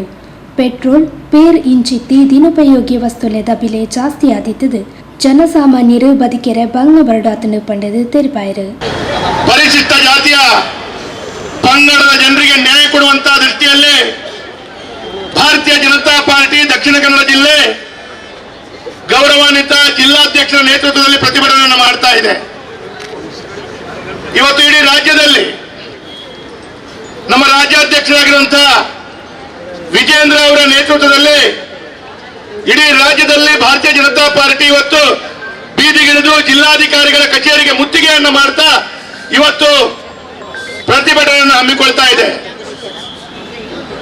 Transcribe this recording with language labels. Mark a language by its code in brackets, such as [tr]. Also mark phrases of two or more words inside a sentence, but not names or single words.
[tcy] ಪೆಟ್ರೋಲ್ ಪೇರ್ ಇಂಚಿತ್ತಿ ದಿನೋಪಯೋಗಿ ವಸ್ತುಲೆದ ಬೆಲೆ ಜಾಸ್ತಿ ಆದಿತ್ತದು ಜನಸಾಮಾನ್ಯರು ಬದುಕೆರೆ ಭಂಗ ಬರಡಾತನು ಪಂಡದು ತೆರಪಾಯಿರು. [kn] ಪರಿಶಿಷ್ಟ ಜಾತಿಯ ಪಂಗಡದ ಜನರಿಗೆ ನ್ಯಾಯ ಕೊಡುವಂತಹ ದೃಷ್ಟಿಯಲ್ಲಿ ಭಾರತೀಯ ಜನತಾ ಪಾರ್ಟಿ ದಕ್ಷಿಣ ಕನ್ನಡ ಜಿಲ್ಲೆ ಗೌರವಾನ್ವಿತ ಜಿಲ್ಲಾಧ್ಯಕ್ಷರ ನೇತೃತ್ವದಲ್ಲಿ ಪ್ರತಿಭಟನೆಯನ್ನು ಮಾಡ್ತಾ ಇದೆ. ಇವತ್ತು ಇಡೀ ರಾಜ್ಯದಲ್ಲಿ ನಮ್ಮ ರಾಜ್ಯಾಧ್ಯಕ್ಷರಾಗಿರುವಂತಹ ವಿಜೇಂದ್ರ ಅವರ ನೇತೃತ್ವದಲ್ಲಿ ಇಡೀ ರಾಜ್ಯದಲ್ಲಿ ಭಾರತೀಯ ಜನತಾ ಪಾರ್ಟಿ ಇವತ್ತು ಬೀದಿಗಿಳಿದು ಜಿಲ್ಲಾಧಿಕಾರಿಗಳ ಕಚೇರಿಗೆ ಮುತ್ತಿಗೆಯನ್ನು ಮಾಡ್ತಾ ಇವತ್ತು ಪ್ರತಿಭಟನೆಯನ್ನು ಹಮ್ಮಿಕೊಳ್ತಾ ಇದೆ.